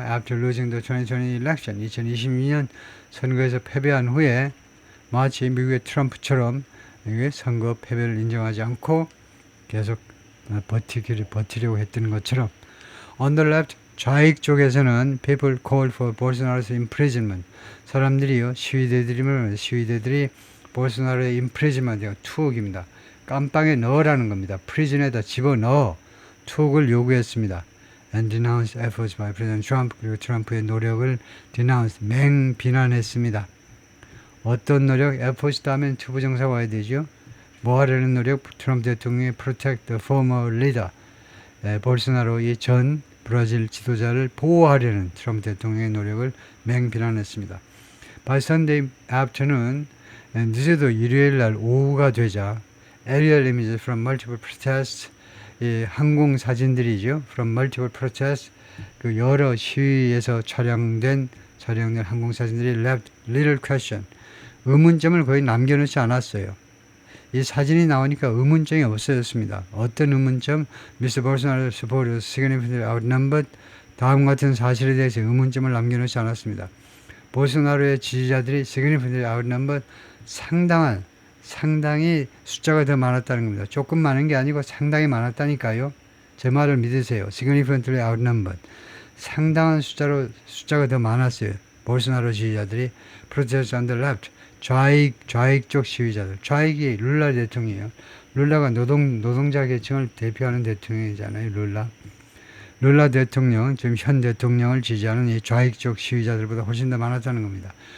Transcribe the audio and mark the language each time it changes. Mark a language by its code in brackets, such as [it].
[en] After losing the 2020 election [ko] 2022년 선거에서 패배한 후에 마치 미국의 트럼프처럼 선거 패배를 인정하지 않고 계속 버티려고 했던 것처럼 [en] on the left [ko] 좌익 쪽에서는 [en] people called for Bolsonaro's imprisonment. [ko] 사람들이요 시위대들이 볼소나로의 imprisonment 투옥입니다. 깜빵에 넣으라는 겁니다. prison에다 집어넣어 투옥을 요구했습니다. [en] and denounced efforts by President Trump. [ko] 그리고 트럼프의 노력을 denounce 맹비난했습니다. 어떤 노력? efforts다 하면 투부정사 와야 되죠. 뭐 하려는 노력? 트럼프 대통령이 [en] protect the former leader. [ko] 볼소나로 이 전 브라질 지도자를 보호하려는 트럼프 대통령의 노력을 맹비난했습니다. [en] By Sunday afternoon, [ko] 늦어도 일요일날 오후가 되자 [en] aerial images from multiple protests, [ko] 항공 사진들이죠. [en] From multiple protests, [ko] 그 여러 시위에서 촬영된 항공 사진들이 [en] left little question, [ko] 의문점을 거의 남겨놓지 않았어요. 이 사진이 나오니까 의문점이 없어졌습니다. 어떤 의문점? Mr. [en] Bolsonaro supporters significantly outnumbered. [ko] 다음 같은 사실에 대해서 의문점을 남겨놓지 않았습니다. 볼소나로의 지지자들이 [en] significantly outnumbered, [ko] 상당히 숫자가 더 많았다는 겁니다. 조금 많은 게 아니고 상당히 많았다니까요. 제 말을 믿으세요. [en] significantly outnumbered. [ko] 상당한 숫자가 더 많았어요. 볼소나로 지지자들이 [en] protest on the left. [ko] 좌익 쪽 시위자들. 좌익이 룰라 대통령이에요. 룰라가 노동자 계층을 대표하는 대통령이잖아요. 룰라 대통령, 지금 현 대통령을 지지하는 이 좌익 쪽 시위자들보다 훨씬 더 많았다는 겁니다.